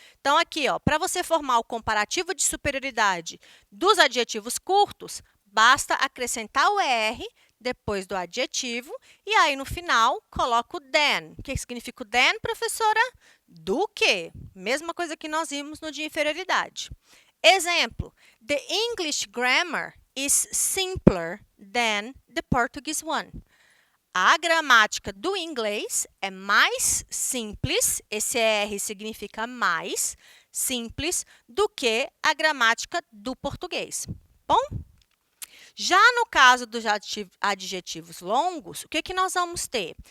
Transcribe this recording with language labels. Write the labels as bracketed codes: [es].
[pt] Então, aqui, para você formar o comparativo de superioridade dos adjetivos curtos, basta acrescentar o ER depois do adjetivo e aí, no final, coloca o than. O que significa o than, professora? Do que? Mesma coisa que nós vimos no de inferioridade. [en] Exemplo, the English grammar is simpler than the Portuguese one. [pt] A gramática do inglês é mais simples, esse ER significa mais simples, do que a gramática do português. Bom? Já no caso dos adjetivos longos, o que nós vamos ter?